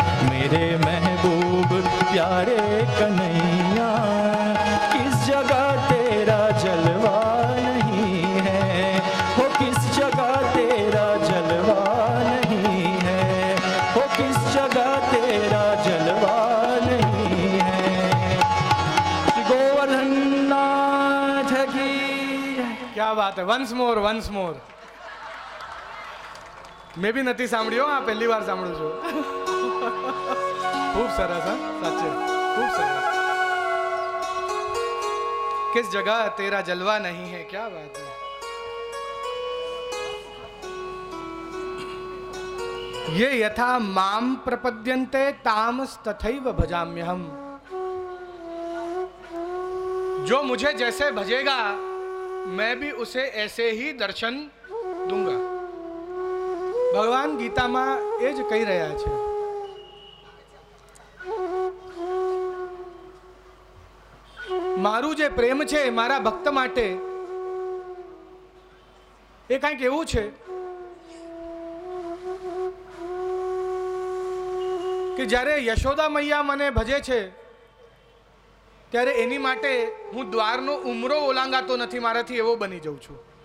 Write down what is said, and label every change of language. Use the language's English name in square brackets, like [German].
[Hindi] मेरे महबूब प्यारे कन्हैया, किस जगह तेरा जलवा नहीं है, हो किस जगह तेरा जलवा नहीं है, हो किस जगह तेरा जलवा नहीं है। गोवर्धन नाथ की। क्या बात है, वंस मोर वंस मोर। मैं भी [Gujarati] નથી સાંભળ્યો, આ પહેલી વાર સાંભળું છું। ખૂબ સરસ, હા સાચે ખૂબ સરસ। [Hindi] किस जगह तेरा जलवा नहीं है, क्या बात है। [Sanskrit] ये यथा माम प्रपद्यन्ते तामस्तथैव भजाम्यहम्। [Hindi] जो मुझे जैसे भजेगा मैं भी उसे ऐसे ही दर्शन दूंगा। [Gujarati] भगवान गीताમાં એ જ કહી રહ્યા છે। મારું જે પ્રેમ છે મારા ભક્ત માટે એ કંઈક એવું છે કે જ્યારે યશોદા મૈયા મને ભજે છે ત્યારે એની માટે હું દ્વારનો ઉમરો ઓલાંગાતો નથી, મારાથી એવો બની જાઉં છું।